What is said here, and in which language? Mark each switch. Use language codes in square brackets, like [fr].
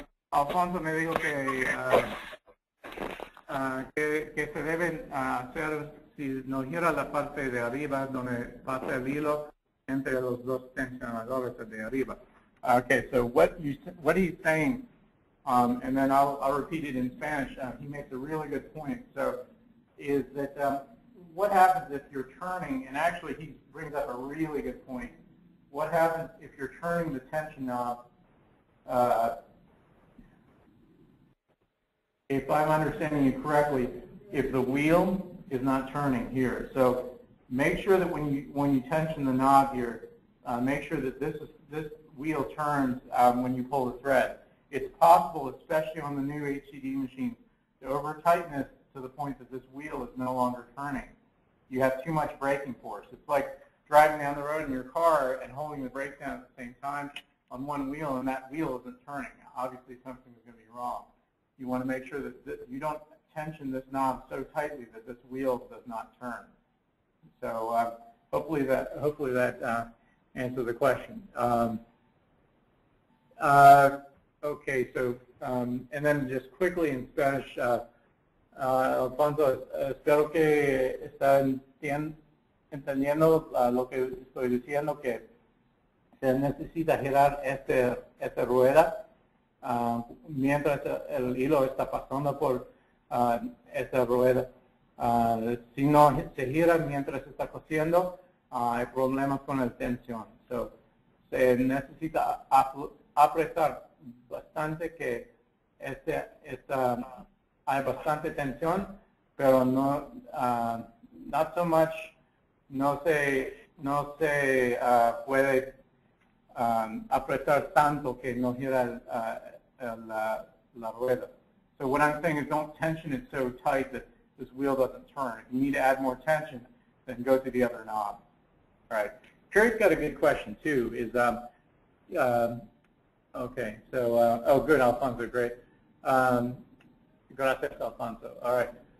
[es] Alfonso me dijo que se deben hacer, si nos gira la parte de arriba donde pasa el hilo entre los dos tensionadores de arriba. [en] Okay, so what he's saying, and then I'll repeat it in Spanish. He makes a really good point. So, is that what happens if you're turning? And actually, he brings up a really good point. What happens if you're turning the tension knob? If I'm understanding you correctly, if the wheel is not turning here, so make sure that when you tension the knob here, make sure that this wheel turns when you pull the thread. It's possible, especially on the new HCD machines, to over-tighten this to the point that this wheel is no longer turning. You have too much braking force. It's like driving down the road in your car and holding the brake down at the same time on one wheel, and that wheel isn't turning. Obviously, something is going to be wrong. You want to make sure that you don't tension this knob so tightly that this wheel does not turn. So hopefully that answers the question. Okay, so and then just quickly in Spanish, [es] Alfonso, espero que están entendiendo lo que estoy diciendo, que se necesita girar esta rueda mientras el hilo está pasando por esta rueda. Si no se gira mientras está cosiendo, hay problemas con la tensión. [en] So, [es] se necesita apretar bastante, que hay bastante tensión, pero no [en] not so much, [es] no se puede apretar tanto que no gira la rueda. [en] So what I'm saying is, don't tension it so tight that this wheel doesn't turn. If you need to add more tension, then go to the other knob. All right. Carrie's got a good question too. Is okay. So oh, good, Alfonso, great. [es] Gracias, [en] Alfonso. All right.